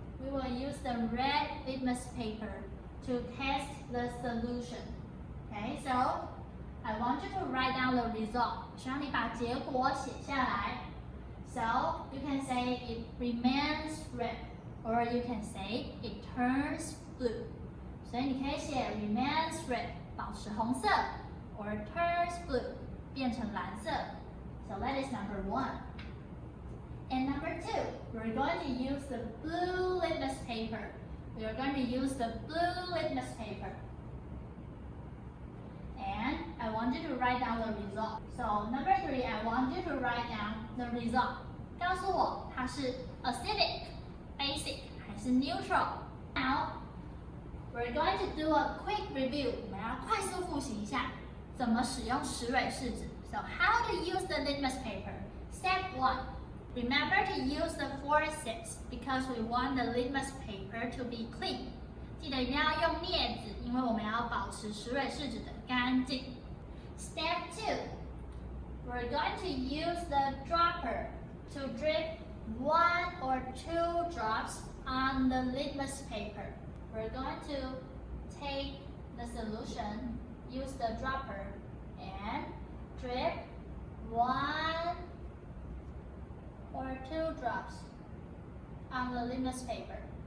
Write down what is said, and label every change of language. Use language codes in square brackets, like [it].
[en] We will use the red litmus paper to test the solution. Okay, so I want you to write down the result. [zh] 希望你把结果写下来。 [en] So you can say it remains red, or you can say it turns blue. [zh] 所以你可以写 [en] remains red [zh] 保持红色 [en] or turns blue [zh] 变成蓝色。 [en] So that is number 1. And number 2, we're going to use the blue litmus paper. We are going to use the blue litmus paper. And I want you to write down the result. So number 3, I want you to write down the result. [zh] 告诉我它是 acidic, basic 还是 neutral. [en] Now, we're going to do a quick review. [zh] 我们要快速复习一下怎么使用石蕊试纸. [en] So how to use the litmus paper? Step 1. Remember to use the forceps because we want the litmus paper to be clean. [zh] 记得一定要用镊子，因为我们要保持石蕊试纸的干净。 [en] Step 2. We're going to use the dropper to drip 1 or 2 drops on the litmus paper. We're going to take the solution, use the dropper, and drip 1 or 2 drops on the litmus paper.